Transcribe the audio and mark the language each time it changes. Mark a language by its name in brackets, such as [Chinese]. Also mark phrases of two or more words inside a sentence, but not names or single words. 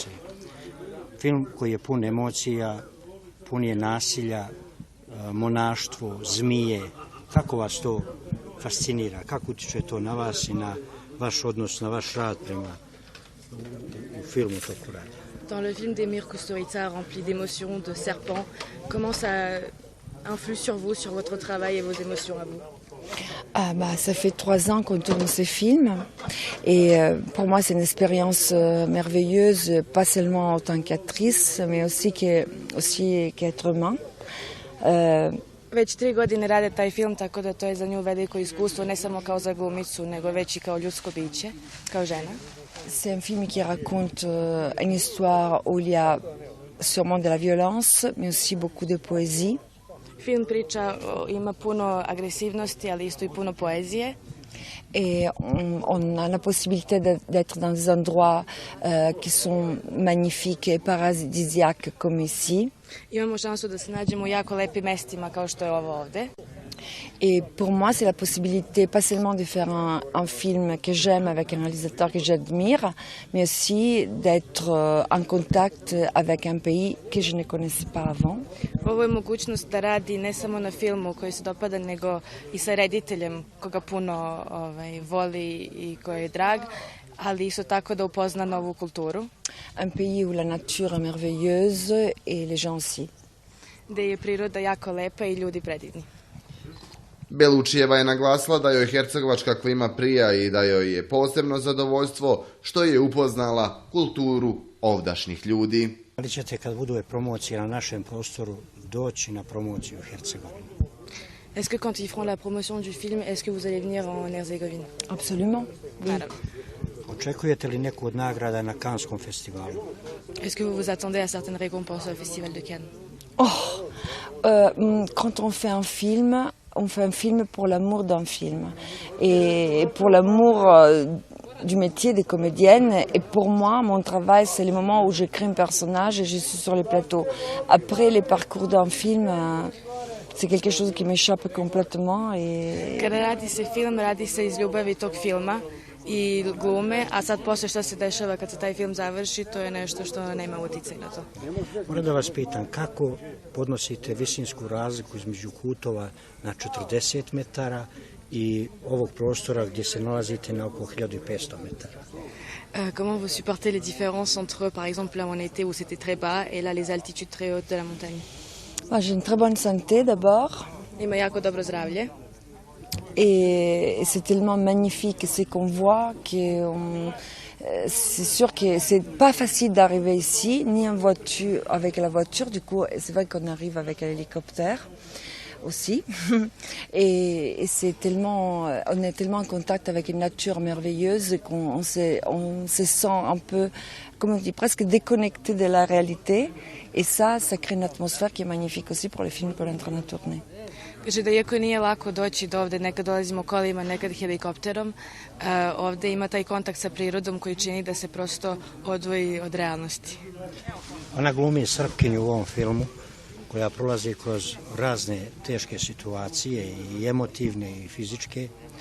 [Serbian] Film koji je pun emocija, pun je nasilja, monaštvo, zmije. Kako vas to fascinira? Kako utiče to na vas i na vaš odnos, na vaš rad prema u filmu toku rada? [French] Dans le film d'Emir Kusturica, rempli d'émotions, de serpents, comment ça influe sur vous, sur votre travail et vos émotions à vous? Ça fait 3 ans qu'on tourne ce film et pour moi c'est une expérience merveilleuse, pas seulement en tant qu'actrice, mais aussi qu'être humain. [Serbian] Već 3 godine rade taj film, tako da to je za nju veliko iskustvo, ne samo kao za glumicu, nego već i kao ljudsko biće, kao žena. [French] C'est un film qui raconte une histoire où il y a sûrement de la violence, mais aussi beaucoup de poésie. [Serbian] Film ima puno agresivnosti, ali isto i puno poezije. [French] Et on a la possibilité d'être dans des endroits qui sont magnifiques et paradisiaques comme ici. [Serbian] Imamo šansu da se nađemo u jako lepim mestima kao što je ovo ovde. [French] Et pour moi, c'est la possibilité pas seulement de faire un film que j'aime avec un réalisateur que j'admire, mais aussi d'être en contact avec un pays que je ne connaissais pas avant. [Serbian] Ovo je mogućnost da radi ne samo na filmu koji se dopada, nego i sa rediteljem koga puno voli i koji je drag, ali isto tako da upozna novu kulturu. [French] Un pays où la nature est merveilleuse et les gens aussi. [Serbian] Gde je priroda jako lepa i ljudi predivni. Belluccijeva je naglasila da joj hercegovačka klima prija i da joj je posebno zadovoljstvo što je upoznala kulturu ovdašnjih ljudi. Ali ćete kad budu promocije na našem prostoru doći na promociju u Hercegovinu? [French] Est-ce que quand ils feront la promotion du film, est-ce que vous allez venir en Herzégovine? Absolument. Oui. [Serbian] Očekujete li neku od nagrada na Canneskom festivalu? [French] Est-ce que vous vous attendez à certaines récompenses au Festival de Cannes? Quand on fait un film pour l'amour d'un film et pour l'amour du métier de comédienne. Et pour moi, mon travail, c'est le moment où je crée un personnage et je suis sur le plateau. Après, le parcours d'un film, c'est quelque chose qui m'échappe complètement. [Serbian] Kada radi se film, radi se iz ljubavi tog filma i glume, a sad posle šta se dešava kad se taj film završi, to je nešto što nema uticaj na to. Moram da vas pitam, kako podnosite visinsku razliku između kutova na 40 metara i ovog prostora gdje se nalazite na oko 1500 metara? [French] Comment vous supportez les différences entre, par exemple, là où on était où c'était très bas et là les altitudes très hautes de la montagne? J'ai une très bonne santé d'abord. [Serbian] Ima jako dobro zdravlje. [French] Et c'est tellement magnifique ce qu'on voit c'est sûr que c'est pas facile d'arriver ici, ni en voiture, avec la voiture. Du coup, c'est vrai qu'on arrive avec l'hélicoptère aussi. Et on est tellement en contact avec une nature merveilleuse qu'on se sent un peu, comme on dit, presque déconnecté de la réalité. Et ça crée une atmosphère qui est magnifique aussi pour le film qu'on est en train de tourner. [Serbian] Kaže da iako nije lako doći do ovde, nekad dolazimo kolima, nekad helikopterom, ovde ima taj kontakt sa prirodom koji čini da se prosto odvoji od realnosti. Ona glumi Srpkinju u ovom filmu koja prolazi kroz razne teške situacije i emotivne i fizičke.